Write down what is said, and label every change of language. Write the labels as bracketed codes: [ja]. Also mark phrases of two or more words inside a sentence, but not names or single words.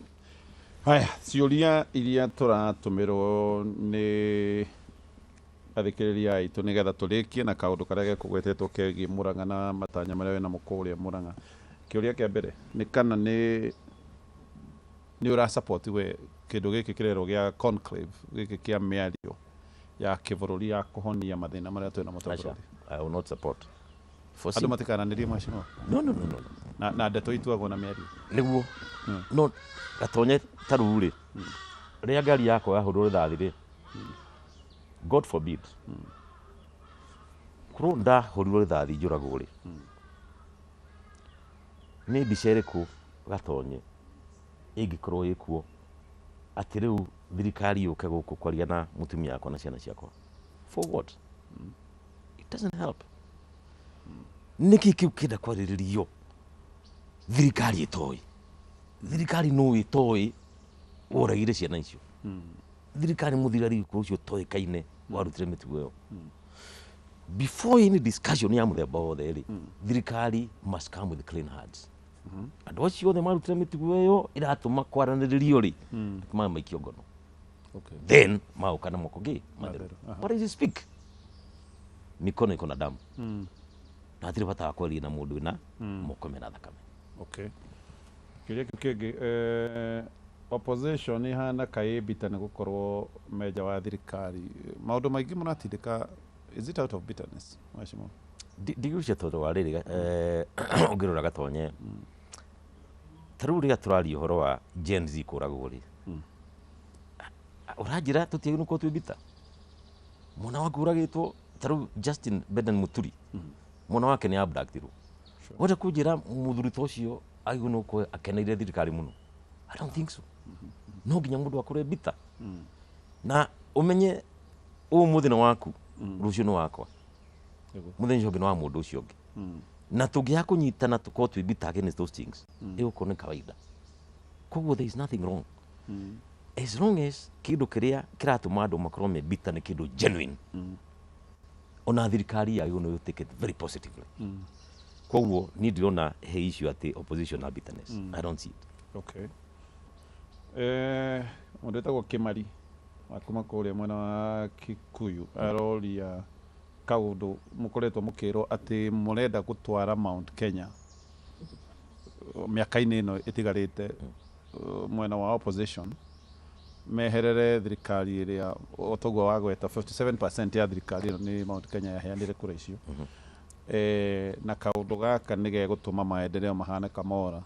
[ki] Haya, ciũria iria tũratũmĩrwo nĩ athikĩrĩria aitũ nĩgetha tũrĩkie na kaũndũ karĩa gekũgwetetwo kegiĩ Mũrang'a na matanya marĩa wĩna mũkũrĩa Mũrang'a. Kĩũria kĩa mbere nĩ kana nĩ ũra support we kĩndũ gĩkĩ kĩrerwo gĩa conclave gĩkĩ kĩa mĩario ya kĩbũrũri ya kũhonia mathĩna marĩa twĩna mũtongoria? [en] I will not support. [ki] Andũ matikananĩrie macino? [en] No. [ki] Na ndeto ituagwo na mĩario nĩguo no gatonye tarũ rĩ rĩrĩa ngari yakwa yahũrwo rithathi rĩ God forbid korwo ndahũrirwo rithathi njũragwo rĩ nĩ mbica ĩrĩkũ gatonye ĩngĩkorwo ĩkuo atĩ rĩu thirikari yũke gũkũ kwaria na mũtumia wakwa na ciana ciakwa? [en] For what? It doesn't help. [ki] Nĩkĩ kĩu kĩenda kwarĩrĩrio thirikari ĩtoĩ? Thirikari no ĩtoĩ ũragire ciana icio? Thirikari mũthigari ũcio ũtoĩkaine warutire mĩtugo ĩyo? [en] Before any discussion [ki] ya mũthemba wothe rĩ thirikari [en] must come with clean hands. [ki] Andũ acio othe marutire mĩtugo ĩyo ĩratũma kwaranĩrĩrio rĩ maikio ngono then maũka na moko ngĩ matheru. [en] What does he speak? [sw] Mikono iko na damu [ki] na hatirĩ bata wa kwaria na mũndũ wĩna moko mena thakame. Kĩũria kĩu kĩngĩ opposition ihana kaĩbita nĩ gũkorwo meja wa thirikari maũndũ maingĩ mũratindĩka, [en] is it out of bitterness Mheshimiwa? [ki] Ndigũcia tondũ wa rĩrĩ ũngĩrora gatonye tarĩu rĩrĩa tũraria ũhoro wa Gen Z kũragwo rĩ ũranjĩra tũtiagĩrĩirwo gũkorwo twĩ bita? Mwana wake ũragĩtwo tarĩu Justin Beden Muturi mwana wake nĩ abductirwo wenda kũnjĩra mũthuri ta ũcio agĩrĩirwo nĩ gũkorwo akeneire thirikari mũno? [en] I don't think so. [ki] No nginya mũndũ akorwo bita na ũmenye ũmũthĩ nĩ waku rũciũ nĩ wakwa mũthenya ũngĩ nĩ wa mũndũ ũcio ũngĩ na tũngĩaga kũnyitana tũkorwo twĩ bita [en] against those things [ki] ĩgũkorwo nĩ kawaida. Koguo [en] there is nothing wrong as long as [ki] kĩndũ kĩrĩa kĩratũma andũ makorwo me bita nĩ kĩndũ genuine ona thirikari yagĩrĩirwo nĩ [en] take it very positively. [ki] Koguo niĩ ndirona he issue atĩ opposition na bitterness. [en] I don't see it. [ki] Mũndũ wĩtagwo Kĩmari wakuma kũrĩa mwena wa Kikuyu aroria kaũndũ mũkoretwo mũkĩrwo atĩ mũrenda gũtwara Mount Kenya mĩaka-inĩ ĩno ĩtigarĩte mwena wa opposition meherere thirikari ĩrĩa ũtoguo wagweta 57% ya thirikari ĩno nĩ Mount Kenya yaheanire kura icio na kaũndũ gaka nĩ gegũtũma maendeleo mahane kamora.